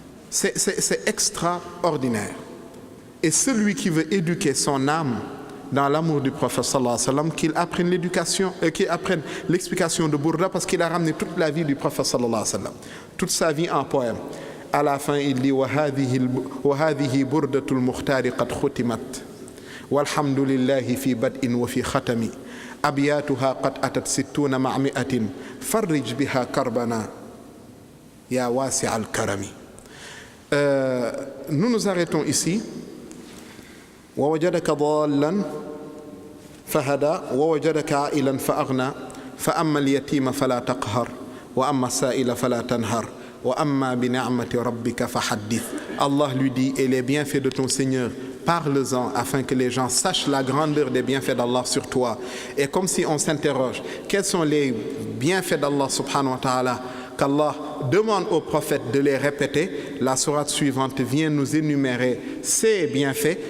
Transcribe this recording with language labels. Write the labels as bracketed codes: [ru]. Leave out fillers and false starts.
[fr] C'est extraordinaire. Et celui qui veut éduquer son âme dans l'amour du prophète sallallahu alayhi wa sallam, qu'il apprenne l'éducation, qu'il apprenne l'explication de Bourda, parce qu'il a ramené toute la vie du prophète sallallahu alayhi wa sallam, toute sa vie en poème. À la fin, il dit [ar] وَهَذِهِ بُرْدَةُ الْمُخْتَارِ قَدْ خُتِمَتْ وَالْحَمْدُ لِلَّهِ فِي بَدْءٍ وَفِي خَتَمِ أبياتها قد أتت 60 مع 100 فرج بها كربنا يا واسع الكرم. [fr] Nous nous arrêtons ici. [ar] ووجدك ضالا فهدى ووجدك عائلا فأغنى فأما اليتيم فلا تقهر وأما السائل فلا تنهر وأما بنعمة ربك فحدث. [fr] Allah lui dit, et les bienfaits de ton Seigneur, parle-en afin que les gens sachent la grandeur des bienfaits d'Allah sur toi. Et comme si on s'interroge, quels sont les bienfaits d'Allah subhanahu wa ta'ala, qu'Allah demande au prophète de les répéter, la sourate suivante vient nous énumérer ces bienfaits.